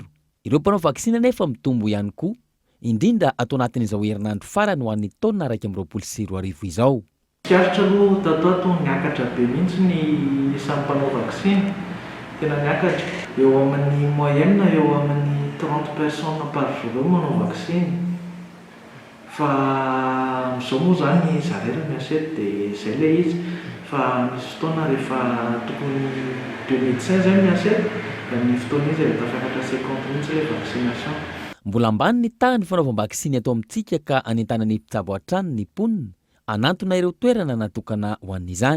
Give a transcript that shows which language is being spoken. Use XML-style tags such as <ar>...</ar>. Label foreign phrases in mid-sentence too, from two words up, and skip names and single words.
<mg>Ireo mpanao vaksiny anefa mitombo ihany koa, indrindra atao anatin'izao herinandro farany ho an'ny taona 2024 izao. Fiaritra aloha tato niakatra be mihitsy ny isan'ny mpanao vaksiny, tena niakatra. Eo amin'ny moyenne eo amin'ny 30</mg> <fr>personnes par jour</fr> <mg>manao vaksiny. Fa amin'izao moa zany zareo miasety dia izay ilay izy. Fa misy fotoana rehefa tokony 2 médecins zay miasety, da ny fotoana izy rehefa tafakatra 50 minutes ilay vaccination. Mbola ambany ny tahany fanaovam-vaksiny atao amintsika ka anentanany mpitsabo hatrany ny mponina, anantona ireo toerana natokana ho an'izany.</mg>